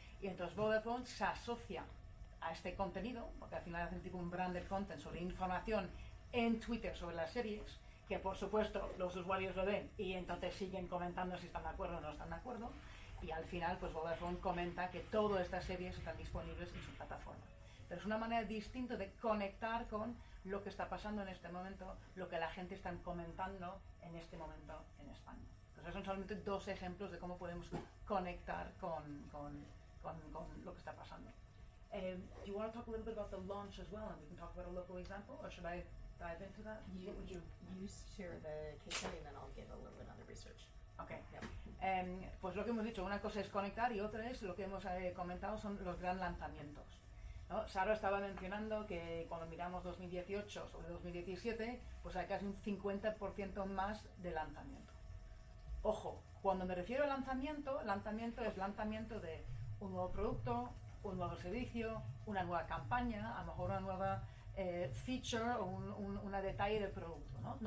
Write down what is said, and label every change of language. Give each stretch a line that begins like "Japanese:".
Spanish: Y entonces Vodafone se asocia a este contenido, porque al final hacen tipo un branded content sobre información en Twitter sobre las series, que por supuesto los usuarios lo ven y entonces siguen comentando si están de acuerdo o no están de acuerdo, y al final pues Vodafone comenta que todas estas series están disponibles en su plataforma. Pero es una manera distinta de conectar con lo que está pasando en este momento, lo que la gente está comentando en este momento en España. Entonces son solamente dos ejemplos de cómo podemos conectar con lo que está pasando.
English: Do you want to talk a little bit about the launch as well, and we can talk about a local example, or should I dive into that? You share the case study and then I'll give a little bit on the research. Okay. Yep.
Spanish: Pues lo que hemos dicho, una cosa es conectar y otra es lo que hemos comentado son los gran lanzamientos, ¿no? Sara estaba mencionando que cuando miramos 2018 sobre 2017, pues hay casi un 50% más de lanzamiento. Ojo, cuando me refiero a lanzamiento es lanzamiento de un nuevo producto, un nuevo servicio, una nueva campaña, a lo mejor una nueva feature o una detalle del producto, ¿no?